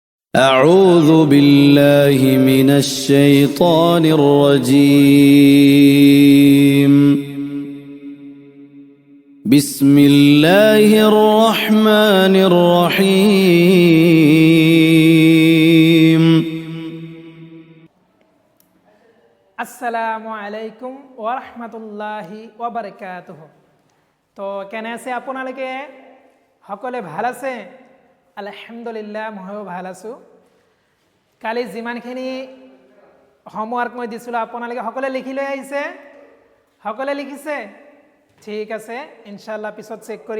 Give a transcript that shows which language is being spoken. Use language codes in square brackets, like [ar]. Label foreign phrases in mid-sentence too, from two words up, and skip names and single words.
[ar] أعوذ بالله من الشيطان الرجيم بسم الله الرحمن الرحيم السلام عليكم ورحمة الله وبركاته. [as] তো কেনে আছে আপোনালোকে? সকলে ভাল আছে? আলহামদুলিল্লাহ, ময়ো ভাল আছোঁ। কালি যিমানখিনি হোমৱৰ্ক মই দিছিলোঁ আপোনালোকে সকলোৱে লিখি লৈ আহিছে? সকলোৱে লিখিছে? ঠিক আছে, ইনশাআল্লাহ পিছত চেক কৰিম।